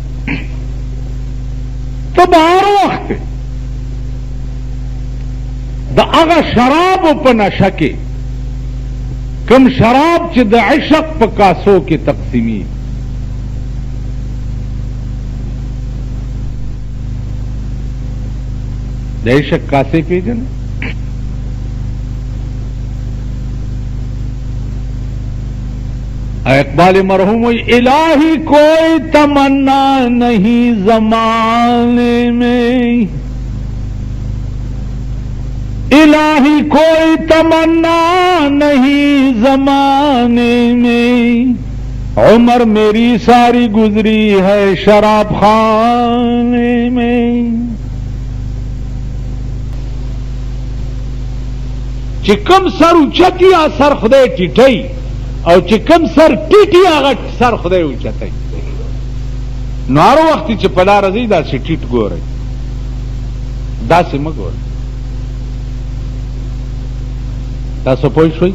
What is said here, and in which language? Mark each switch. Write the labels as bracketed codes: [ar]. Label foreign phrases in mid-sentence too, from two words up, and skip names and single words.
[ps] ته به هر وخت د هغه شرابو په نشه کې کم شراب چې د عشق په کاسو کې تقسیمی د عشق کاسې پیژنې اقبال مرحوم [ur] الہی کوئی تمنا نہیں زمانے میں الہی کوئی تمنا نہیں زمانے میں عمر میری ساری گزری ہے شراب خانے میں [ps] چې کم سر اوچتي سر خدای ټیټی او چې کم سر ټیټي هغه سر خدای اوچتای. نو هر وخت چې په لاره ځئ داسې ټیټ ګورئ، داسې مه ګورئ. تاسو پوه شوئ؟